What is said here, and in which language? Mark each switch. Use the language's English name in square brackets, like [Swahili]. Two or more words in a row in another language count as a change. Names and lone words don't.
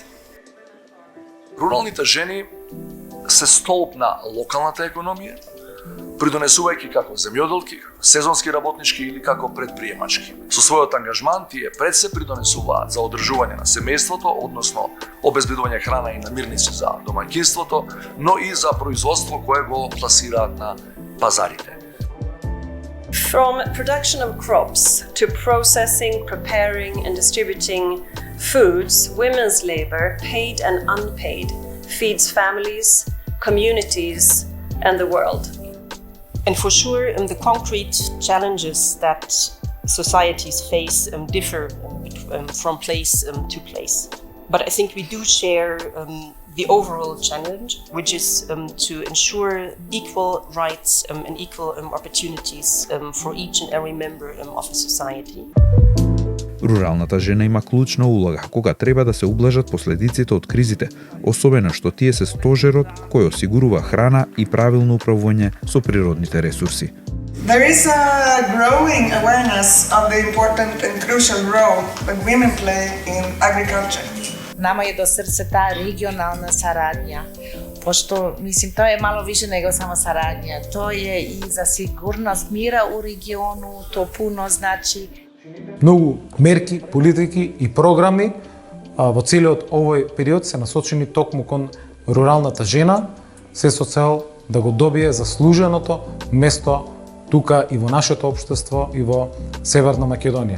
[Macedonian] Руралните жени се столб на локалната економија, придонесувајќи како земјоделки, сезонски работнички или како предприемачки. Со својот ангажман тие пред се придонесуваат за одржување на семејството, односно обезбедување храна и намирници за домаќинството, но и за производство кое го пласираат на пазарите. [English] From production of crops to processing, preparing and distributing foods, women's labor, paid and unpaid, feeds families, communities and the world. And for sure, the concrete challenges that societies face differ from place to place. But I think we do share the overall challenge, which is to ensure equal rights and equal opportunities for each and every member of a society. [Macedonian] Руралната жена има клучна улога кога треба да се ублажат последиците од кризите, особено што тие се стожерот кој осигурува храна и правилно управување со природните ресурси. [English] There is a growing awareness of the important and crucial role that women play in agriculture. [Serbian] Нама е до срце таа регионална сарадња, пошто, тоа е мало више него само сарадња. Тоа е и за сигурност мира у региону, тоа пуно значи. [Macedonian] Многу мерки, политики и програми во целиот овој период се насочени токму кон руралната жена, се со цел да го добие заслуженото место тука и во нашето општество и во Северна Македонија.